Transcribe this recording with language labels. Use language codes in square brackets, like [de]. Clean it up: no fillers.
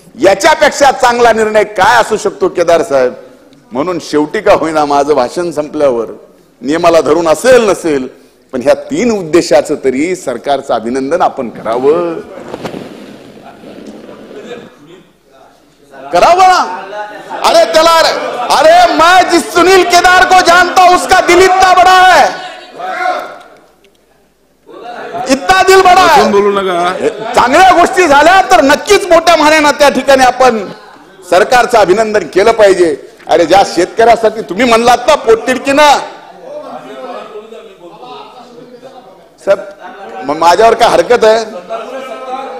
[mr] याच्यापेक्षा चांगला निर्णय काय असू शकतो केदार साहेब? म्हणून शेवटी का होईना माझं भाषण संपल्यावर नियमाला धरून असेल नसेल पण ह्या 3 उद्देशाचं तरी सरकारचं अभिनंदन आपण करावं ना. अरे त्याला, [hi] अरे मैं जिस सुनील केदार को जानता हूं उसका दिल इतना बड़ा है, इतना दिल बड़ा है. [mr] बोलू नका. चांगल्या गोष्टी झाल्या तर नक्कीच मोठ्या मानानं त्या ठिकाणी आपण सरकारचं अभिनंदन केलं पाहिजे. अरे ज्या शेतकऱ्यासाठी तुम्ही म्हणलात ना पोटतिडकीनं, साहेब माझ्यावर काय हरकत आहे?